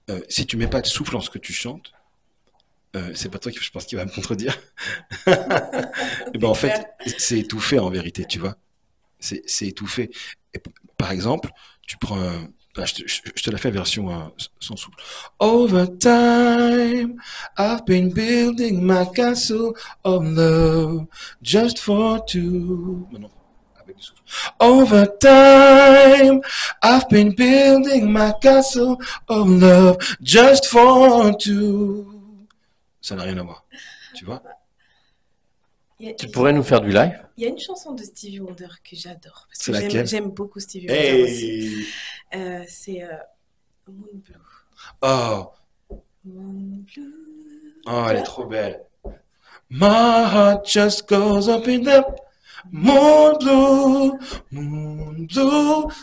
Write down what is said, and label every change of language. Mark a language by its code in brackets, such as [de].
[fr] Si tu mets pas de souffle lorsque tu chantes, c'est pas toi qui, je pense, qui va me contredire. Et ben en fait, c'est étouffé en vérité, tu vois. C'est étouffé. Et par exemple, tu prends, je te la fais version sans souffle. [en] Over time, I've been building my castle of love just for two. [fr] Non, avec du souffle. [en] Over time, I've been building my castle of love just for two. [fr] Ça n'a rien à voir, tu vois. Tu pourrais nous faire du live? Il y a une chanson de Stevie Wonder que j'adore. Parce C'est que laquelle? j'aime beaucoup Stevie Wonder aussi. Hey. C'est Moon Blue. Oh, Moon Blue. oh, elle est trop belle. [en] My heart just goes up in the moon blue, moon blue.